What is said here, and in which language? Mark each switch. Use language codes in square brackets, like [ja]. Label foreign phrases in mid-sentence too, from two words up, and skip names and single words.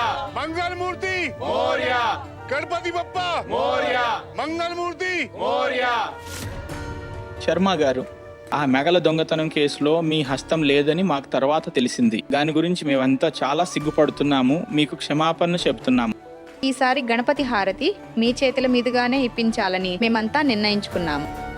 [mr] मंगल मूर्ति मोरया, गणपति बप्पा मोरया, मंगल मूर्ति मोरया. [te] శర్మ గారు, ఆ మెగల దొంగతనం కేసులో మీ హస్తం లేదని మాకు తర్వాత తెలిసింది. దాని గురించి మేమంతా చాలా సిగ్గుపడుతున్నాము. మీకు క్షమాపణ చెప్తున్నాము. ఈసారి గణపతి హారతి మీ చేతుల మీదుగానే ఇప్పించాలని మేమంతా నిర్ణయించుకున్నాము.